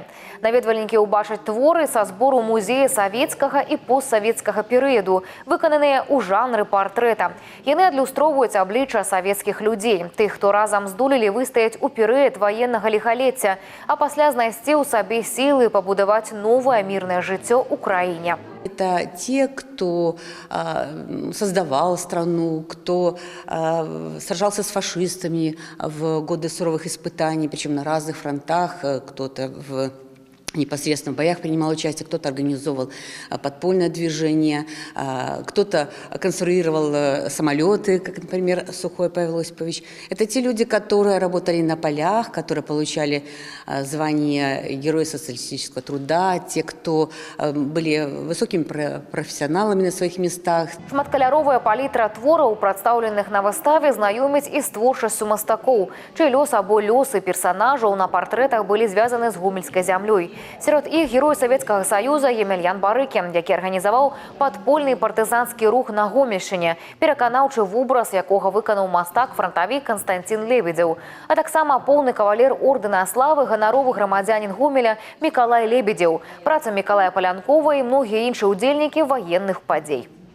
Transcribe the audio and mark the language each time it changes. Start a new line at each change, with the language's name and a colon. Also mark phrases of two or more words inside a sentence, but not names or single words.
Belarusian: Наведвальнікі ўбачаць творы са збору музея савецкага і постсавецкага перыяду, выкананыя ў жанры партрэта. Яны адлюстроўваюць аблічча савецкіх людзей, тых, хто разам здолелі выстаяць у перыяд ваеннага ліхалецця, а пасля знайсці ў сабе сілы пабудаваць новае мірнае жыццё ў краіне.
Russian: Это те, кто создавал страну, кто сражался с фашистами в годы суровых испытаний, причем на разных фронтах, кто-то в непосредственно в боях принимал участие, кто-то организовывал подпольное движение, кто-то конструировал самолеты, как, например, Сухой Павел Осипович. Это те люди, которые работали на полях, которые получали звание Героя социалистического труда, те, кто были высокими профессионалами на своих местах.
Belarusian: Шматкаляровая палітра твораў, прадстаўленых на выставе, знаёміць і з творчасцю мастакоў, чый лёс або лёсы персанажаў на партрэтах былі звязаны з гомельскай зямлёй. Сярод іх герой Савецкага Саюза Емельян Барыкін, які арганізаваў падпольны партызанскі рух на Гомельшчыне, пераканаўчы вобраз якога выканаў мастак-франтавік Канстанцін Лебедзеў, а таксама поўны кавалер ордэна славы ганаровы грамадзянін Гомеля Мікалай Лебедзеў, праца Мікалая Палянкова і многія іншыя ўдзельнікі ваенных падзей.